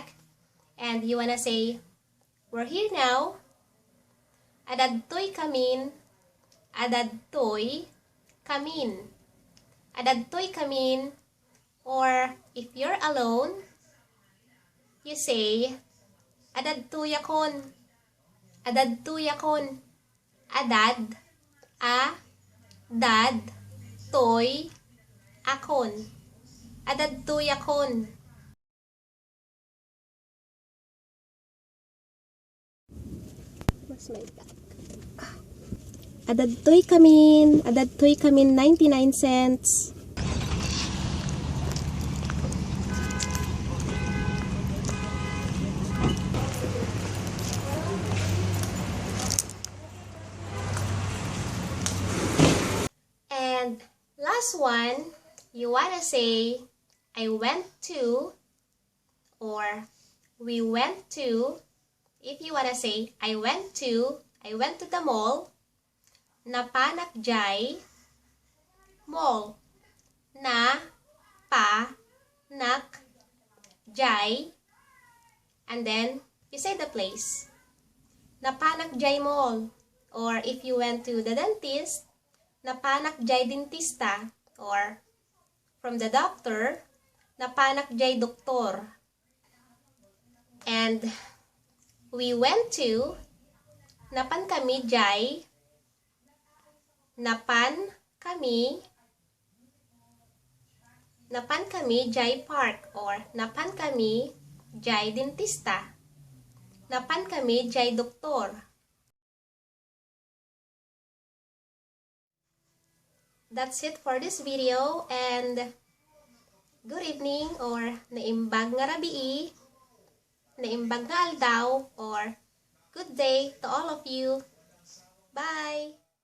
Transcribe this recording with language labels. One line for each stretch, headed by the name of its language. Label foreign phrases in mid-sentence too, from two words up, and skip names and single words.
English: and you wanna say, we're here now,
Iloko: Adadtoy kamin, Adadtoy kamin, Adadtoy kamin,
English: or if you're alone, you say,
Iloko: Adadtoyakon, Adadtoyakon, Adad, dad, toy, akon, Adadtoyakon. Mas may tag. Adadtoy kamin, Adadtoy kamin 99 cents.
English: And last one, you wanna say, I went to, or we went to. If you wanna say, I went to the mall,
Iloko: Napanak diay mall, Napanak diay,
English: and then you say the place,
Iloko: Napanak diay mall.
English: Or if you went to the dentist,
Iloko: Napanak diay dentista,
English: or from the doctor,
Iloko: Napanak diay doktor.
English: And we went to,
Iloko: Napan kami diay, Napan kami, Napan kami diay park or Napan kami diay dentista. Napan kami diay doktor.
English: That's it for this video and good evening or
Iloko: naimbag nga rabii, naimbag nga aldaw
English: or good day to all of you. Bye!